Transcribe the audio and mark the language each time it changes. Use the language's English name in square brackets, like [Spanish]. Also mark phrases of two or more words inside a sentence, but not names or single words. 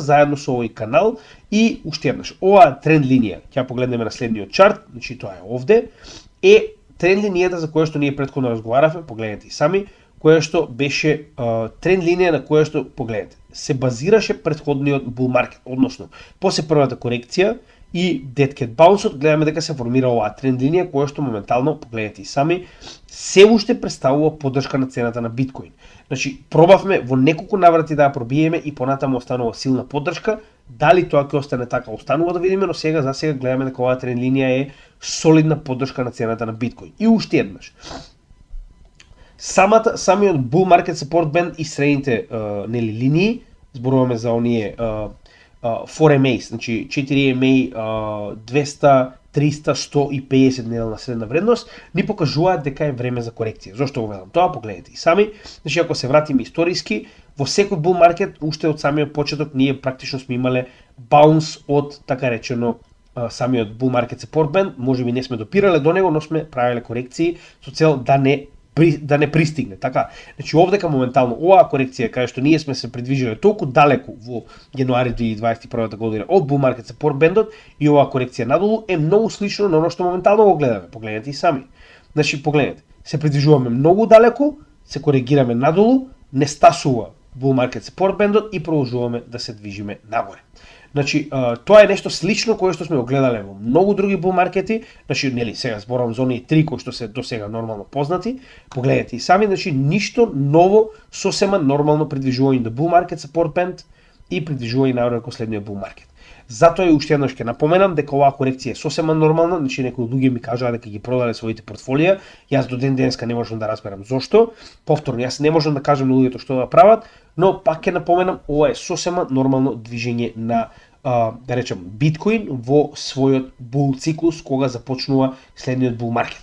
[Macedonian] заедно со овој канал и уште еднаш оваа тренд линија, ќе погледнеме на следниот чарт, значи тоа е овде, е тренд линијата за која што ние претходно разговаравме, погледнете и сами, која што беше тренд линија на која што, погледнете, се базираше претходниот [English] bull market, [Macedonian] односно после првата корекција и [English] dead cat bounce-от [Macedonian] гледаме дека се формира оваа тренд линија која што моментално, погледнете и сами, се уште представува поддршка на цената на биткоин. Значи, пробавме во неколку наврати да ја пробиеме и понатаму останува силна поддршка. Дали тоа ќе остане така, останува да видиме, но сега за сега гледаме дека оваа тренд линија е солидна поддршка на цената на биткоин. И уште еднаш. Самиот [English] bull market support band [Macedonian] и средните нели линии, зборуваме за оние 4MA, значи 4MA 200, 300, 150 неделна средна вредност, ни покажуваат дека е време за корекција. Зошто го велам тоа? Погледнете и сами. Значи, ако се вратиме историски, во секој [English] bull market, [Macedonian] уште од самиот почеток, ние практично сме имале баунс од, така речено, самиот [English] bull market support band. [Macedonian] Може би не сме допирале до него, но сме правиле корекции со цел да не пристигне, така. Значи овдека моментално оваа корекција кај што ние сме се придвижиле толку далеку во јануари 2021 година од [English] bull market support band-от [Macedonian] и оваа корекција надолу е многу слично на оно што моментално го гледаме. Погледнете и сами. Значи погледнете, се придвижуваме многу далеку, се коригираме надолу, не стасува [English] bull market support band-от [Macedonian] и продолжуваме да се движиме нагоре. Значи, тоа е нешто слично кое што сме го гледале во многу други bull маркети, значи, нели, сега зборувам за оние три кои што се до сега нормално познати, погледнете и сами, значи, ништо ново, сосема нормално придвижување до [English] bull market support band [Macedonian] и придвижување нагоре кон следниот [English] bull market. [Macedonian] Затоа и уште еднаш ќе напоменам дека оваа корекција е сосема нормална, значи некои луѓе ми кажаа дека ги продале своите портфолија, јас до ден денеска не можам да разберам зошто. Повторно, јас не можам да кажам на луѓето што да прават, но пак ќе напоменам, ова е сосема нормално движење на да речем биткоин во својот бул циклус кога започнува следниот [English] bull market.